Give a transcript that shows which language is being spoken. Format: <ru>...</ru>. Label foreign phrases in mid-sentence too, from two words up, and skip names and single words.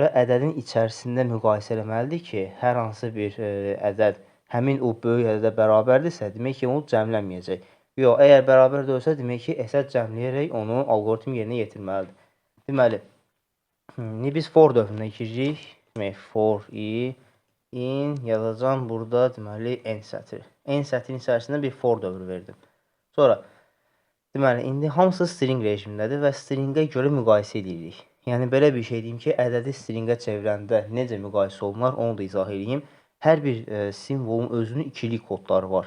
<az>Ədədin içərisində müqayisə eləməlidir ki, hər hansı bir ədəd həmin o böyük ədədə bərabərdirsə, demək ki, onu cəmlənməyəcək. Yox, əgər bərabər deyilsə, demək ki, əsər cəmləyərək onu algoritm yerinə yetirməlidir. Deməli, indi biz for dövrünə giririk. Demək,</az> <en>for i in</en> <az>yazacağım burada, deməli, n sətri. N sətrin içərisində bir for dövrü verdim. Sonra deməli, indi hamısı string rejimindədir və stringə görə müqayisə edirik. Yəni, belə bir şey deyim ki, ədədi stringə çevirəndə necə müqayisə olunur, onu da izah edeyim. Hər bir simvolun özünün ikilik kodları var.</az>